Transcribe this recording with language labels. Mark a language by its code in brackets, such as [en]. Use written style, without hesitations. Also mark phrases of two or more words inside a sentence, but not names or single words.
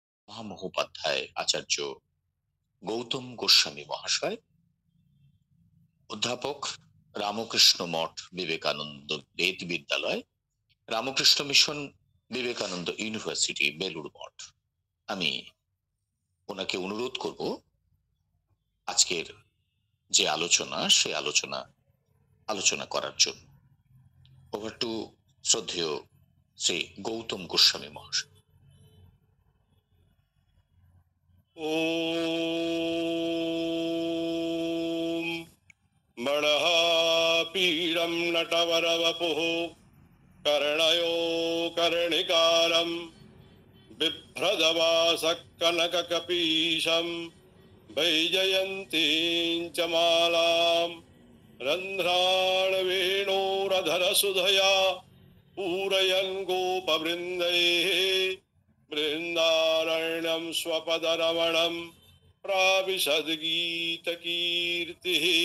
[bn] মহামহোপাধ্যায় আচার্য গৌতম গোস্বামী মহাশয়, অধ্যাপক, রামকৃষ্ণ মঠ বিবেকানন্দ বেদ বিদ্যালয়, রামকৃষ্ণ মিশন, বিবেকানন্দ ইউনিভার্সিটি বেলুড় মঠ। আমি ওনাকে অনুরোধ করব আজকের যে আলোচনা সে আলোচনা করার জন্য। [en] over to [bn] শ্রদ্ধেয় শ্রী গৌতম গোস্বামী মহাশয়। [sa] ओम मणः पीडं नटवरवपुः कर्णयो कर्णिकारं बिभ्रदवासकनककपीशं वैजयन्तीं च मालां रन्ध्राणवेणोरधरसुधया पूरयन् गोपवृन्दैः बृन्दारण्यं स्वपदरमणं प्राविशद्गीतकीर्तिः।